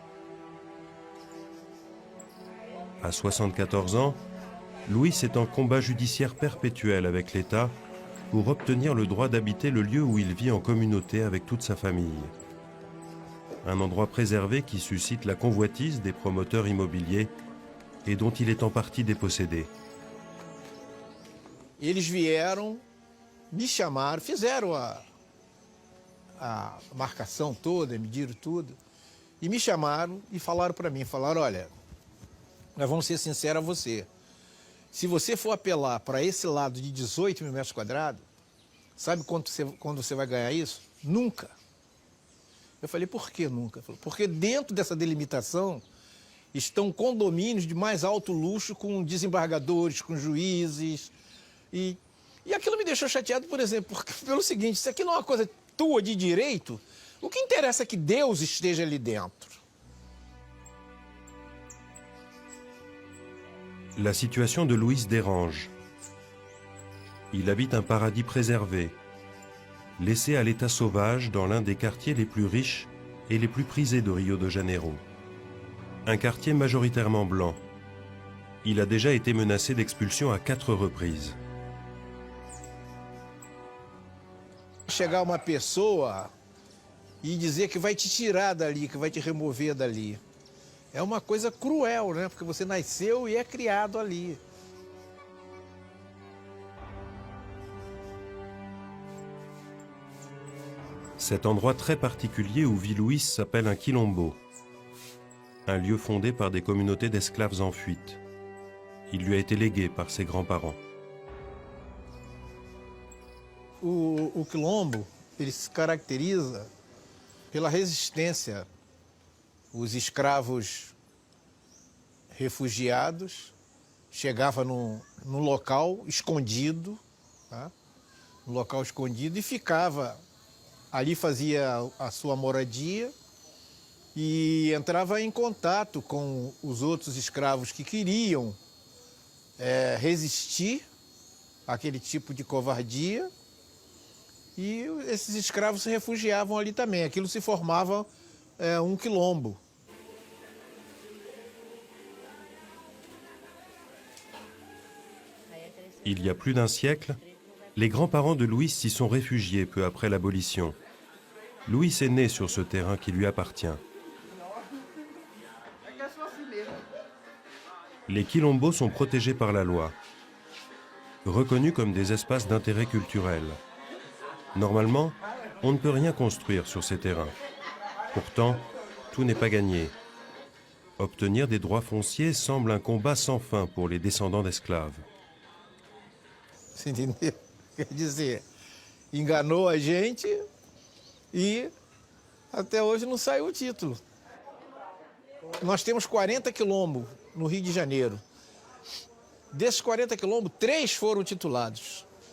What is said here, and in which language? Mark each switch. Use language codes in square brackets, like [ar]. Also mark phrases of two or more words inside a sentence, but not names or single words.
[fr] À 74 ans, Luis est en combat judiciaire perpétuel avec l'État pour obtenir le droit d'habiter le lieu où il vit en communauté avec toute sa famille. Un endroit préservé qui suscite la convoitise des promoteurs immobiliers et dont il est en partie dépossédé. [pt] Eles vieram, me chamaram, fizeram a marcação toda, mediram tudo, e me chamaram e falaram para mim, olha, nós vamos ser sinceros a você, se você for apelar para esse lado de 18 mil metros quadrados, sabe quando você vai ganhar isso? Nunca. Eu falei, por que nunca? Porque dentro dessa delimitação estão condomínios de mais alto luxo com desembargadores, com juízes. E aquilo me deixou chateado, por exemplo, pelo seguinte, isso aqui não é uma coisa tua de direito, o que interessa é que Deus esteja ali dentro. [fr] La situation de Luis dérange. Il habite un paradis préservé, laissé à l'état sauvage dans l'un des quartiers les plus riches et les plus prisés de Rio de Janeiro. Un quartier majoritairement blanc. Il a déjà été menacé d'expulsion à 4 reprises. [pt] Chegar uma pessoa e dizer que vai te tirar dali, que vai te remover dali. É uma coisa cruel, né? Porque você nasceu e é criado ali. [fr] Cet endroit très particulier où vit Luis s'appelle un quilombo, un lieu fondé par des communautés d'esclaves en fuite. Il lui a été légué par ses grands-parents. [pt] O quilombo, ele se caracteriza pela resistência. Os escravos refugiados chegavam num local escondido, tá? No local escondido, e ficava ali, fazia a sua moradia e entrava em contato com os outros escravos que queriam resistir àquele tipo de covardia, e esses escravos se refugiavam ali também. Aquilo se formava um quilombo. [fr] Il y a plus d'un siècle, les grands-parents de Luis s'y sont réfugiés peu après l'abolition. Luis est né sur ce terrain qui lui appartient. Les quilombos sont protégés par la loi, reconnus comme des espaces d'intérêt culturel. Normalement, on ne peut rien construire sur ces terrains. Pourtant, tout n'est pas gagné. Obtenir des droits fonciers semble un combat sans fin pour les descendants d'esclaves. [pt] Você entendeu? Quer dizer, enganou a gente e até hoje não saiu o título. Nós temos 40 quilombos no Rio de Janeiro. Desses 40 quilombos, 3 foram titulados.